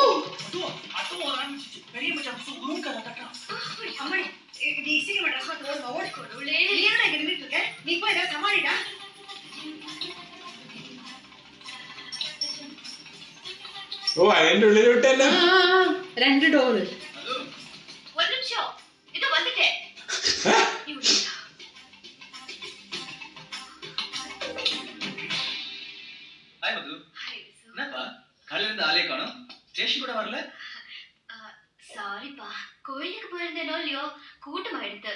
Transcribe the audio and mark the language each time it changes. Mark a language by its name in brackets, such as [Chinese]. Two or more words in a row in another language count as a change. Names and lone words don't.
[Malayalam] ഓ അതിന്റെ ഉള്ളിലോട്ട് തന്നെ 2 ഡോറ്. ഒരു നിമിഷം, ഇത് വന്നിട്ടേ. [Tamil] ஹாய் மது. என்னப்பா காலையில இருந்து ஆளே காணோம், ஸ்டேஷன் கூட வரல? சாரிப்பா, கோயிலுக்கு போயிருந்தேனோ இல்லையோ, கூட்டம் ஆயிடுத்து.